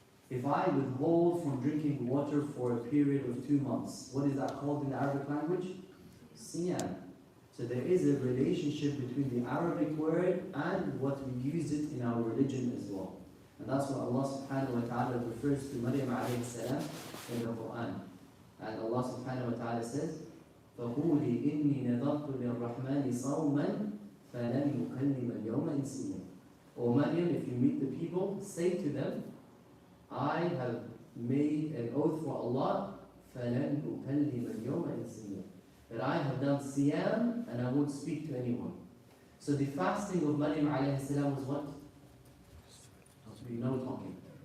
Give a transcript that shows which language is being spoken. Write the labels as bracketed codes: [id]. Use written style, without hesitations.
[en] If I withhold from drinking water for a period of 2 months, what is that called in the Arabic language? Siyam. So there is a relationship between the Arabic word and what we use it in our religion as well. And that's what Allah subhanahu wa ta'ala refers to Maryam alayhi salam in the Quran. And Allah subhanahu wa ta'ala says, [ar] فَقُولِي إِنِّي نَذَرْتُ لِلرَّحْمَنِ صَوْمًا فَلَنْ يُكَلِّمَ الْيَوْمَ إِنسِيًّا. [en] O Maryam, if you meet the people, say to them, I have made an oath for Allah, [ar] فَلَنْ أُكَلِّمَ الْيَوْمَ إِنسِيًّا, [en] that I have done siyam and I won't speak to anyone. So the fasting of Maryam alayhi salam was what? No talking.